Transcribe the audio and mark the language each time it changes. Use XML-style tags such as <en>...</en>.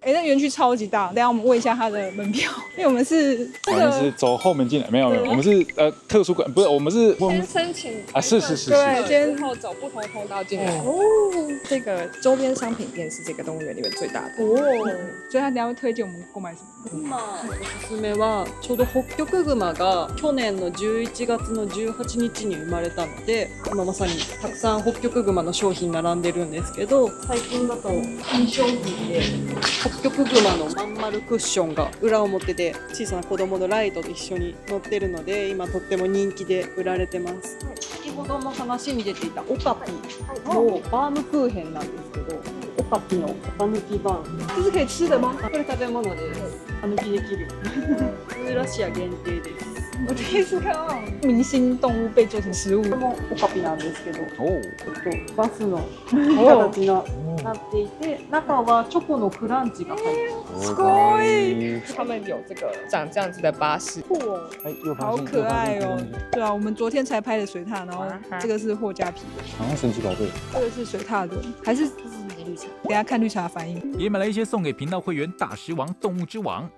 <zh>那园区超级大，等一下我们问一下它的门票，因为我们是我们是走后门进来，没有，我们是特殊馆，不是，我们是先申请啊，是，对，先后走不同通道进来。哦，这个周边商品店是这个动物园里面最大的哦，所以他等一下会推荐我们购买什么？</zh> <ja>今おすすめはちょうどホッキョクグマが去年の11月の18日に生まれたので、今まさにたくさんホッキョクグマの商品並んでるんですけど、最近だと新商品でホッキョクグマのまん丸クッションが裏表で小さな子供のライトと一緒に乗ってるので、今とっても人気で売られてます。先ほどの話に出ていたオカピのバームクーヘンなんですけど、オカピの型抜きバーム。</ja> <zh>这是可以吃的吗？</zh> <ja>これ食べ物です。型抜きできる。ズーラシア限定です。</ja> <zh>我第一次看到明星动物被做成食物。</zh> <ja>これもオカピなんですけど、ちょっとバスの形になっていて、中はチョコのクランチが入ってます。すごい，</ja> <zh>他们有这个长这样子的巴士，酷哦，好可爱哦。对啊，我们昨天才拍的水獭，然后这个是霍家皮，好像神奇宝贝，这个是水獭的，还是绿茶？等一下看绿茶的反应。也买了一些送给频道会员大食王动物之王。</zh>